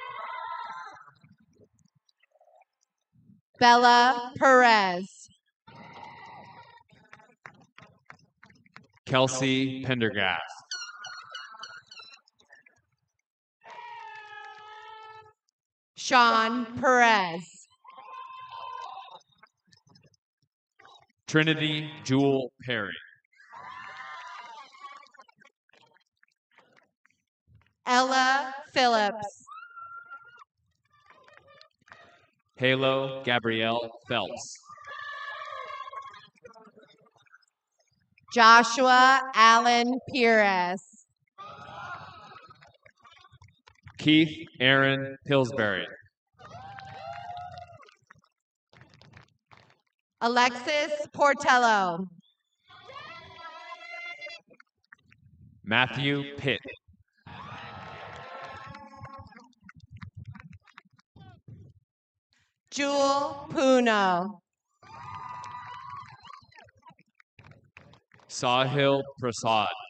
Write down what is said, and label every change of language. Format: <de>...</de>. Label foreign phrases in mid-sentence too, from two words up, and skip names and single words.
<en>Bella Perez. Kelsey Pendergast. Sean Perez. Trinity Jewel Perry. Ella Phillips. Halo Gabrielle Phelps. Joshua Allen Pires. Keith Aaron Pillsbury. Alexis Portello. Matthew Pitt. Jewel Puno. Sahil Prasad.</en>